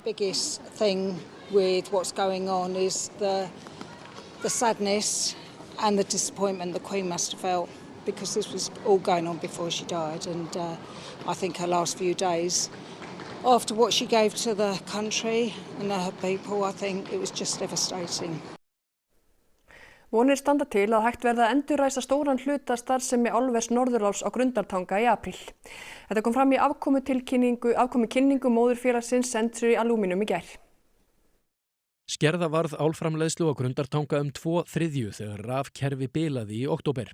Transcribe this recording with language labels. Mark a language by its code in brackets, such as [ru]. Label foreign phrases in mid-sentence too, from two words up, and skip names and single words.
[en] The biggest thing with what's going on is the sadness and the disappointment the Queen must have felt, because this was all going on before she died, and I think her last few days, after what she gave to the country and her people, I think it was just devastating. [is] Vonir standa til að hægt verða að endurræsa stóran hluta starfsemi álvers Norðuráls á Grundartanga í apríl. Þetta kom fram í afkomukynningu móðurfélagsins Century Aluminum í gær. Skerða varð álframleiðslu á Grundartanga 2/3 þegar rafkerfi bilaði í október.